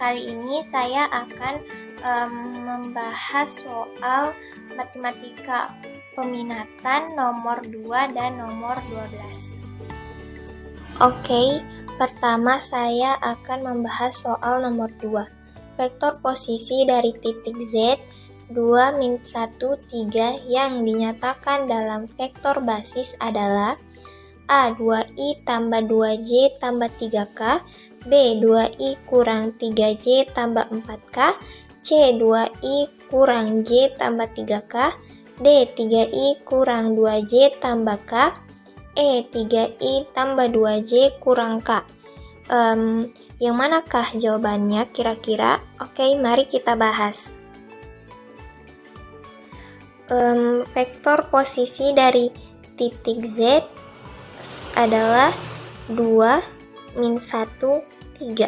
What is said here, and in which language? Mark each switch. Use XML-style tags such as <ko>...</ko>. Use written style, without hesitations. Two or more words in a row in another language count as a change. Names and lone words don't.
<id>Kali ini saya akan membahas soal matematika peminatan nomor 2 dan nomor 12. Oke, pertama saya akan membahas soal nomor 2. Vektor posisi dari titik Z 2, min 1, 3 yang dinyatakan dalam vektor basis adalah A. 2i tambah 2j tambah 3k, B. 2i kurang 3j tambah 4k, C. 2i kurang j tambah 3k, D. 3i kurang 2j tambah k, E. 3i tambah 2j kurang k. Yang manakah jawabannya kira-kira? Oke, mari kita bahas. Vektor posisi dari titik Z adalah 2, min 1, 3.</id>